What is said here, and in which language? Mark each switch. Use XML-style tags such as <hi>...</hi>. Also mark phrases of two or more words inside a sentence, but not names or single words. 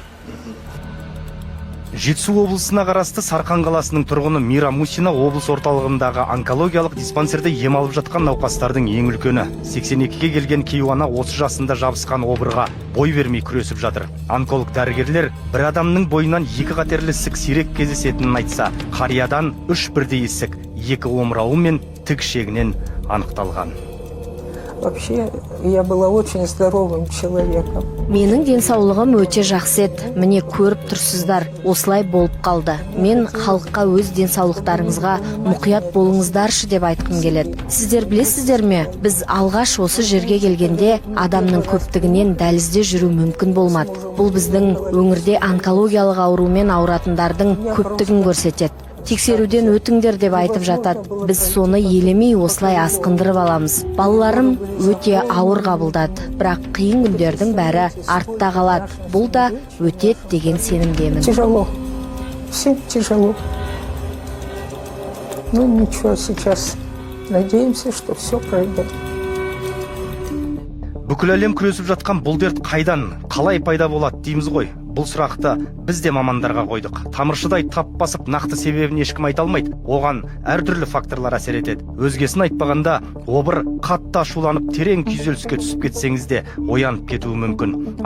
<kk>Жетісу облысына қарасты Сарқан қаласының тұрғыны Мира Мусина облыс орталығындағы онкологиялық диспансерде ем алып жатқан науқастардың ең үлкені. 82-ге келген кейуана 30 жасында жабысқан обырға бой бермей күресіп жатыр. Онколог дәрігерлер бір адамның бойынан 2 қатерлі ісік сирек кездесетінін айтса, қариядан 3 бірдей ісік, 2 омырауы мен тік ішегінен анықталған.</kk> <ru>Вообще, я была очень здоровым человеком.</ru> <kk>Менің денсаулығым өте жақсы еді. Міне көріп тұрсыздар, осылай болып қалды. Мен халыққа өз денсаулықтарыңызға мұқият болыңыздаршы деп айтқым келеді. Сіздер білесіздер ме, біз алғаш осы жерге келгенде адамның көптігінен дәлізде жүру мүмкін болмады. Бұл біздің өңірде онкологиялық аурумен ауыратындардың көптігін көрсетеді. Тексеруден өтіңдер деп айтып жатады. Біз соны елемей осылай асқындырып аламыз. Балаларым өте ауыр қабылдады, бірақ қиын күндердің бәрі артта қалады. Бұл да өтеді деген сенімдемін.</kk> <ru>Тяжело. Всем тяжело. Ну ничего, сейчас надеемся, что все пройдет.</ru> <kk>Бүкіл әлем күресіп жатқан бұл дерт қайдан, қалай пайда болады дейміз ғой. бұл сұрақты біз де мамандарға қойдық. Тамыршыдай тап басып нақты себебін ешкім айта алмайды. Оған әртүрлі факторлар әсер етеді. Өзгесін айтпағанда, обыр қатты ашуланып терең күйзеліске түсіп кетсеңіз де оянып кетуі мүмкін.</kk>